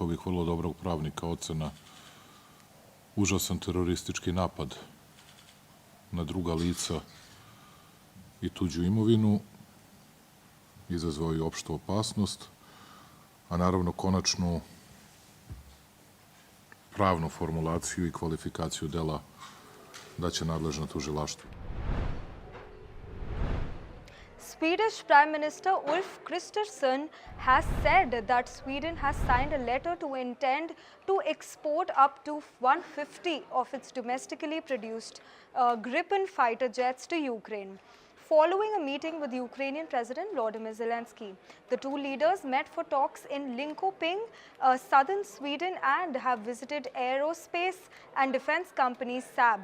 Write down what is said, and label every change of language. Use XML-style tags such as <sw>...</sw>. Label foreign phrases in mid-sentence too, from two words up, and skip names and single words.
<sr>bih vrlo dobrog pravnika ocena, užasan teroristički napad na druga lica i tuđu imovinu, izazvao i opštu opasnost, a naravno konačnu pravnu formulaciju i kvalifikaciju dela daće nadležno tužilaštvo.</sr> <en>Swedish Prime Minister Ulf Kristersson has said that Sweden has signed a letter to intend to export up to 150 of its domestically produced Gripen fighter jets to Ukraine. Following a meeting with Ukrainian President Volodymyr Zelensky, the two leaders met for talks in Linköping, southern Sweden, and have visited aerospace and defense company Saab.</en>